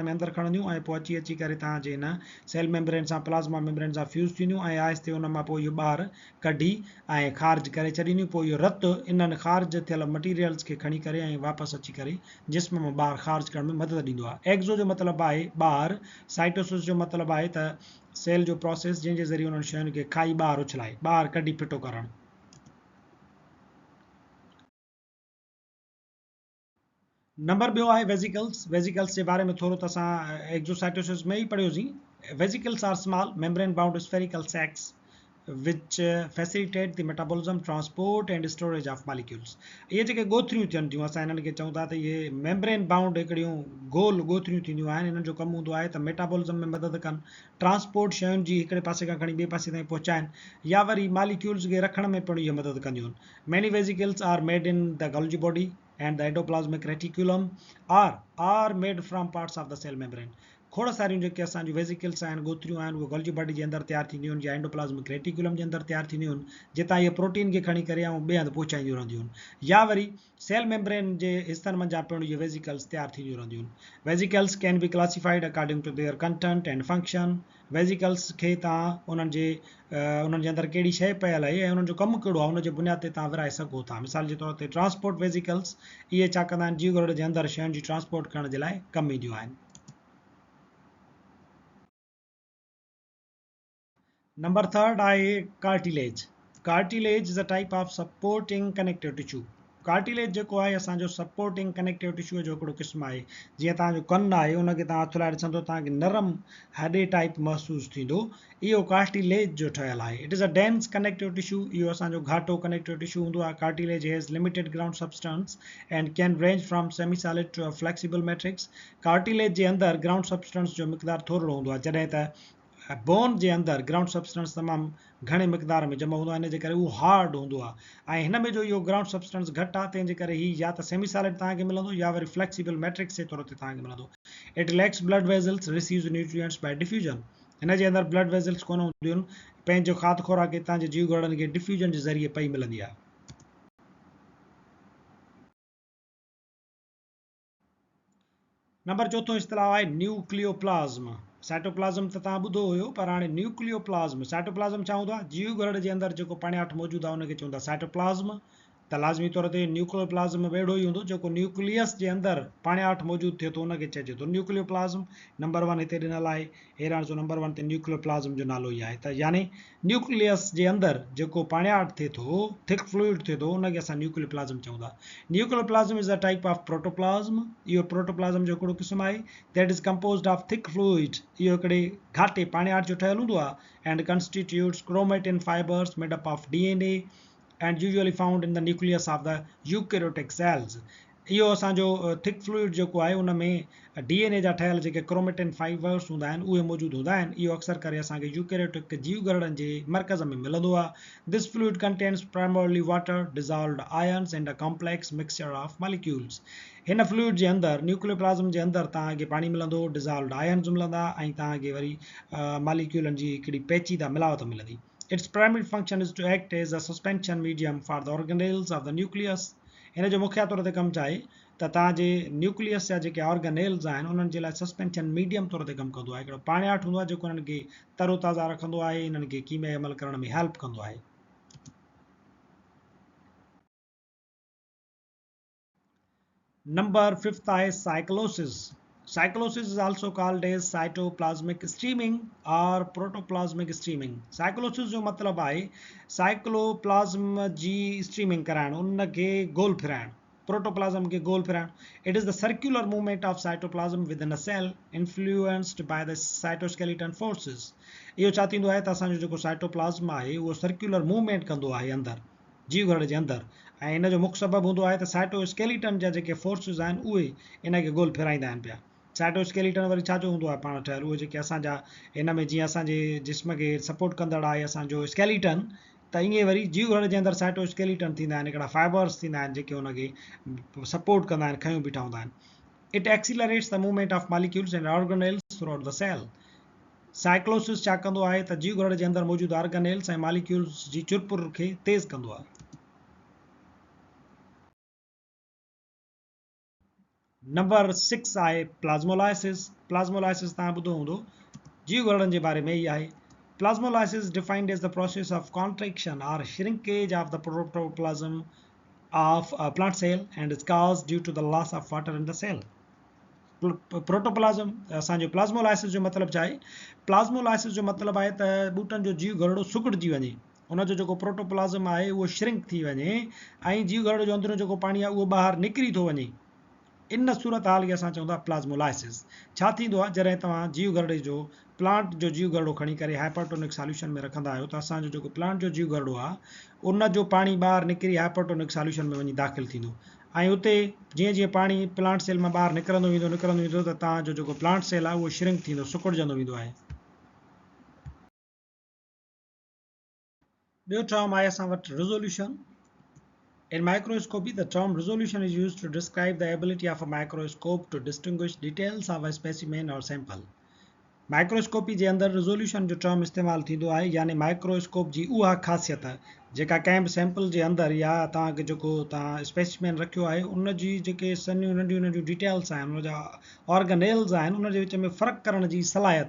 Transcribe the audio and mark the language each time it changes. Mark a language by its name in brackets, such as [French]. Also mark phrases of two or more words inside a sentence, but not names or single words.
[Sindhi] में अंदरि खणंदियूं ऐं पोइ अची करे तव्हांजे हिन [English] cell membrane [Sindhi] सां [English] plasma membrane [Sindhi] सां फ्यूज़ थींदियूं ऐं आहिस्ते उन मां पोइ इहो ॿाहिरि कढी ऐं ख़ारिज करे छॾींदियूं पोइ इहो रतु इन्हनि ख़ारिज थियल मटीरियल्स खे खणी करे ऐं वापसि अची करे जिस्म मां ॿाहिरि ख़ारिज करण में मदद ॾींदो आहे एक्ज़ो जो मतिलबु आहे ॿाहिरि साइटोसिस जो मतिलबु आहे त सेल जो प्रोसेस जंहिंजे ज़रिए उन्हनि शयुनि खे खाई ॿाहिरि उछलाए ॿाहिरि कढी फिटो करणु नंबर ॿियो आहे वेसिकल्स जे बारे में थोरो त असां एक्ज़ोसाइटोसिस में ई पढ़ियोसीं [English] vesicles are small membrane bound spherical sacs which facilitate the metabolism, transport and storage of molecules. [Sindhi] ये जेके ॻोथरियूं थियनि थियूं असां हिननि खे चऊं था त इहे [English] membrane bound [Sindhi] हिकिड़ियूं गोल ॻोथरियूं थींदियूं आहिनि हिननि जो कमु हूंदो आहे त मेटाबॉलिज़म में मदद कनि ट्रांसपोर्ट शयुनि जी हिकिड़े पासे खां खणी ॿिए पासे ताईं पहुचाइनि या वरी मालिक्यूल्स खे रखण में पिणु इहे मदद कंदियूं आहिनि [English] many vesicles are made in the Golgi body and the endoplasmic reticulum are made from parts of the cell membrane [Sindhi] खोड़ सारियूं जेके असांजूं वेसिकल्स आहिनि ॻोथरियूं आहिनि उहे [English] Golgi body [Sindhi] जे अंदरि तयारु थींदियूं आहिनि या [English] endoplasmic reticulum [Sindhi] जे अंदरि तयारु थींदियूं आहिनि जितां इहे प्रोटीन खे खणी करे ऐं ॿिए हंधि पहुचाईंदियूं रहंदियूं आहिनि या वरी [English] cell membrane [Sindhi] जे हिसनि मंझां पिणु इहे वेसिकल्स तयारु थींदियूं रहंदियूं आहिनि [English] vesicles can be classified according to their content and function [Sindhi] वेसिकल्स खे तव्हां उन्हनि जे अंदरि कहिड़ी शइ पयल आहे ऐं उन्हनि जो कमु कहिड़ो आहे उनजे बुनियाद ते तव्हां विराए सघो था मिसाल जे तौर ते [English] transport vesicles [Sindhi] इहे छा कंदा आहिनि जीव घड़ जे अंदरि शयुनि जी ट्रांसपोर्ट करण जे लाइ कमु ईंदियूं आहिनि [English] number third [Sindhi] आहे [English] cartilage is a type of supporting connective tissue [Sindhi] कार्टिलेज जेको आहे असांजो [English] supporting connective tissue [Sindhi] जो हिकिड़ो क़िस्म आहे जीअं तव्हांजो कनु आहे उनखे तव्हां हथु लाइ ॾिसंदो तव्हांखे नरम हॾे टाइप महसूसु थींदो इहो कार्टिलेज जो ठहियल आहे [English] it is a dense connective tissue [Sindhi] इहो असांजो घाटो [English] connective tissue [Sindhi] हूंदो आहे [English] cartilage has limited ground substance and can range from semi solid to a flexible matrix [Sindhi] कार्टिलेज जे अंदरि ग्राउंड सब्सटेंस जो मक़दारु थोरो हूंदो आहे जॾहिं त बोन जे अंदरि [English] ground substance [Sindhi] तमामु घणे मक़दार में जमा हूंदो आहे इन जे करे उहो हार्ड हूंदो आहे ऐं हिन में जो इहो [English] ground substance [Sindhi] घटि आहे तंहिंजे करे हीउ या त [English] semi solid [Sindhi] तव्हांखे मिलंदो या वरी [English] flexible matrix [Sindhi] जे तौर ते तव्हांखे मिलंदो [English] it lacks blood vessels receives nutrients by diffusion [Sindhi] हिन जे अंदरि [English] blood vessels [Sindhi] कोन हूंदियूं आहिनि पंहिंजो खाध खुराक हितां जे जीव घड़नि खे डिफ्यूजन जे ज़रिए पई मिलंदी आहे नंबर चौथों इस्तिलाह आहे न्यूक्लियोप्लाज़्म साइटोप्लाज़्म त तव्हां ॿुधो हुयो पर हाणे न्यूक्लियोप्लाज़्म साइटोप्लाज़्म छा हूंदो आहे जीव घड़ जे अंदरि जेको पाणियाठ मौजूदु आहे उनखे चवंदा साइटोप्लाज़्म त लाज़मी तौर ते न्यूक्लियोप्लाज़्म वेड़ो ई हूंदो जेको न्यूक्लियस जे अंदरि पाणियाठ मौजूदु थिए थो उनखे चइजे थो न्यूक्लियोप्लाज़्म। नंबर 1 हिते ॾिनल आहे, हैरान जो नंबर 1 ते न्यूक्लियोप्लाज़्म जो नालो ई आहे। त यानी न्यूक्लियस जे अंदरि जेको पाणियाठ थिए थो, [English] thick fluid [Sindhi] थिए थो, उनखे असां न्यूक्लियोप्लाज़्म चऊं था। [English] nucleoplasm is a type of protoplasm. [Sindhi] इहो प्रोटोप्लाज़्म जो हिकिड़ो क़िस्म आहे [English] that is composed of thick fluid. [Sindhi] इहो हिकिड़े घाटे पाणियाठ जो ठहियलु हूंदो आहे [English] and constitutes chromatin fibers made up of DNA and usually found in the nucleus of the eukaryotic cells। [Sindhi] इहो असांजो [English] thick fluid [Sindhi] जेको आहे उन में DNA जा ठहियल जेके [English] chromatin fibers [Sindhi] हूंदा आहिनि उहे मौजूदु हूंदा आहिनि। इहो अक्सर करे असांखे यूकेरियोटिक जीव घरड़नि जे मर्कज़ में मिलंदो आहे। [English] this fluid contains primarily water dissolved ions and a complex mixture of molecules. [Sindhi] हिन फ्लूइड जे अंदरि न्यूक्लियोप्लाज़्म जे अंदरि तव्हांखे पाणी मिलंदो, [English] dissolved ions [Sindhi] मिलंदा ऐं तव्हांखे वरी मॉलिक्यूलनि जी हिकिड़ी पेचीदा मिलावट मिलंदी। [English] Its primary function is to act as a suspension medium for the organelles of the nucleus। [Sindhi] हिन जो मुख्य तौर ते कमु छा आहे त तव्हांजे न्यूक्लियस जा जेके ऑर्गेनेल्स आहिनि उन्हनि जे लाइ [English] suspension medium [Sindhi] तौर ते कमु कंदो आहे। हिकिड़ो पाणियाठ हूंदो आहे जेको उन्हनि खे तरोताज़ा रखंदो आहे, इन्हनि खे कीमियाई अमल करण में हेल्प कंदो आहे। नंबर 5 आहे साइक्लोसिस। [English] Cyclosis is also called as cytoplasmic streaming or protoplasmic streaming। [Sindhi] साइक्लोसिस जो मतिलबु आहे साइक्लोप्लाज़्म जी स्ट्रीमिंग कराइण, उनखे गोल फिराइण, प्रोटोप्लाज़्म खे गोल फिराइण। [English] it is the circular movement of cytoplasm within a cell influenced by the cytoskeleton forces. [Sindhi] इहो छा थींदो आहे त असांजो जेको साइटोप्लाज़्म आहे उहो [English] circular movement [Sindhi] कंदो आहे अंदरि जीव घड़ जे अंदरि, ऐं इन जो मुख्य सबबु हूंदो आहे त साइटोस्केलेटन जा जेके फोर्सिस आहिनि उहे इन खे गोल फिराईंदा आहिनि पिया। साइटोस्केलेटन वरी छाजो हूंदो आहे पाण ठहियलु, उहे जेके असांजा हिन में जीअं असांजे जिस्म खे सपोर्ट कंदड़ आहे असांजो स्केलेटन, त ईअं वरी जीव घड़ जे अंदरि साइटोस्केलेटन थींदा आहिनि, हिकिड़ा फाइबर्स थींदा आहिनि जेके हुनखे सपोर्ट कंदा आहिनि, खयूं बीठा हूंदा आहिनि। [English] it accelerates the movement of molecules and organelles throughout the cell. [Sindhi] साइक्लोसिस छा कंदो आहे त जीव घड़ जे अंदरि मौजूदु ऑर्गेनेल्स ऐं मॉलिक्यूल्स जी चुरपुर खे तेज़ कंदो आहे। नंबर 6 आहे प्लाज़्मोलाइसिस। प्लाज़्मोलाइसिस तव्हां ॿुधो हूंदो, जीव घड़नि जे बारे में ई आहे। [English] plasmolysis defined as the process of contraction or shrinkage of the protoplasm of a plant cell and is caused due to the loss of water in the cell. [Sindhi] प्रोटोप्लाज्म असांजो प्लाज़्मोलाइसिस जो मतिलबु छा आहे? प्लाज़्मोलाइसिस जो मतिलबु आहे त ॿूटनि जो जीव घरड़ो सुकड़जी वञे, उनजो जेको प्रोटोप्लाज़्म आहे उहो श्रिंक थी वञे ऐं जीव घरड़े जो अंदरो जेको पाणी आहे उहो ॿाहिरि निकिरी थो वञे। इन सूरत हाल खे असां चऊं था प्लाज़्मोलाइसिस। छा थींदो आहे जॾहिं तव्हां जीव घरड़े जो प्लांट जो जीव घरड़ो खणी करे [English] hypertonic solution [Sindhi] में रखंदा आहियो त असांजो जेको प्लांट जो जीव घरड़ो आहे उन जो पाणी ॿाहिरि निकिरी [English] hypertonic solution [Sindhi] में वञी दाख़िल थींदो, ऐं उते जीअं जीअं पाणी [English] plant cell [Sindhi] मां ॿाहिरि निकिरंदो वेंदो त तव्हांजो जेको [English] plant cell [Sindhi] आहे उहो श्रिंक थींदो, सुकड़जंदो वेंदो आहे। ॿियो टर्म आहे असां वटि रिज़ोल्यूशन। [English] In microscopy, the term resolution is used to describe the ability of a microscope to distinguish details of a specimen or sample। [Sindhi] माइक्रोस्कोपी जे अंदरि रिज़ोल्यूशन जो टर्म इस्तेमालु थींदो आहे, यानी माइक्रोस्कोप जी उहा ख़ासियत जेका कंहिं बि सैंपल जे अंदरि या तव्हांखे जेको तव्हां स्पेसिमेन रखियो आहे उन जी जेके सन्हियूं नंढियूं नंढियूं डिटेल्स आहिनि, उन जा ऑर्गेनेल्स आहिनि, उन जे विच में फ़र्क़ु करण जी सलाहियत।